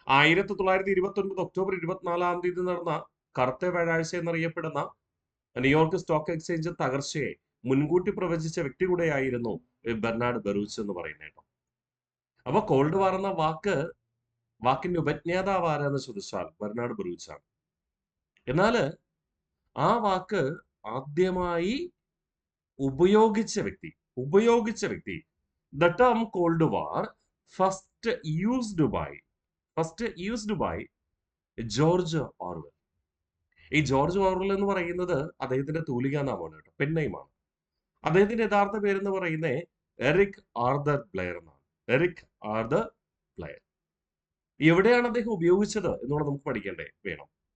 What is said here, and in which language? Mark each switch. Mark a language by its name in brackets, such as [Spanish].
[Malayalam] 1929 October 24 നടന്ന കറുത്ത വ്യാഴാഴ്ച എന്നറിയപ്പെടുന്ന ന്യൂയോർക്ക് സ്റ്റോക്ക് എക്സ്ചേഞ്ച് തകർച്ചയെ മുൻകൂട്ടി പ്രവചിച്ച വ്യക്തി കൂടെയായിരുന്നു ബെർണാഡ് ബറൂച്ച് എന്ന് പറയുന്നത് കേട്ടോ. അപ്പൊ കോൾഡ് വാർ എന്ന വാക്കിന്റെ ഉപജ്ഞാതാവ് ആരാന്ന് ചോദിച്ചാൽ ബെർണാഡ് ബറൂച്ചാണ്. എന്നാല് ആ വാക്ക് ആദ്യമായി ഉപയോഗിച്ച വ്യക്തി, [English] the term Cold War first used by first used by George Orwell. [Malayalam] ഈ ജോർജ് ഓർവെൽ എന്ന് പറയുന്നത് അദ്ദേഹത്തിന്റെ തൂലികാനാമമാണ് കേട്ടോ, പെൻനെയിമാണ്. അദ്ദേഹത്തിന്റെ യഥാർത്ഥ പേരെന്ന് പറയുന്നത് എറിക് ആർതർ ബ്ലെയർ എന്നാണ്. Eric Arthur Blair. എവിടെയാണ് അദ്ദേഹം ഉപയോഗിച്ചത് എന്നുള്ളത് നമുക്ക് പഠിക്കേണ്ടേ വേണം.